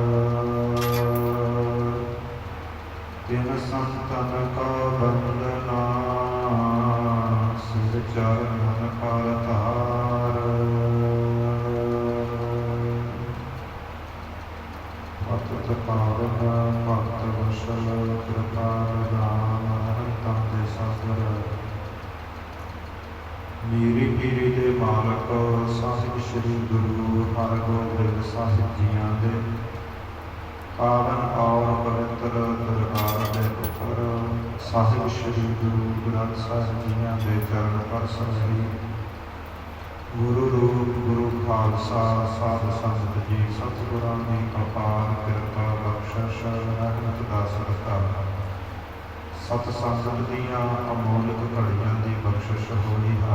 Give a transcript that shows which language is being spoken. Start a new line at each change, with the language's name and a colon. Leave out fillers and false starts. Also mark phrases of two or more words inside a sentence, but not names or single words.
Punjabi: ਤਿਨ ਸੰਤਨ ਕੋ ਬੰਦਨਾ ਸਿਰ ਚਰਨਨ ਅਵਤਾਰ। ਪਤਿਤ ਪਾਵਨ ਭਗਤ ਵਸ਼ਲ ਕ੍ਰਿਪਾਲ ਰਾਮ ਤਾਂਦੇ ਸਾਗਰ। ਮੀਰੀ ਪੀਰੀ ਦੇ ਮਾਲਕ ਸਾਹਿਬ ਸ੍ਰੀ ਗੁਰੂ ਹਰਗੋਬਿੰਦ ਸਾਹਿਬ ਜੀਆਂ ਦੇ ਪਾਵਨ ਔਰ ਪਵਿੱਤਰ ਦਰਬਾਰ ਦੇ ਉੱਪਰ ਸਾਹਿਬ ਸ੍ਰੀ ਗੁਰੂ ਗ੍ਰੰਥ ਸਾਹਿਬ ਜੀਆਂ ਦੇ ਚਰਨ ਪਰ ਸਹੀ ਗੁਰੂ ਰੂਪ ਗੁਰੂ ਖ਼ਾਲਸਾ ਸਾਧ ਸੰਗਤ ਜੀ ਸਤਿਗੁਰਾਂ ਦੀ ਅਪਾਰ ਕਿਰਪਾ ਬਖ਼ਸ਼ਿਸ਼ ਰਹਿਮਤ ਦਾ ਸਦਕਾ ਸਤ ਸੰਗਤ ਦੀਆਂ ਅਮੋਲਕ ਘੜੀਆਂ ਦੀ ਬਖ਼ਸ਼ਿਸ਼ ਹੋਈ ਹੈ।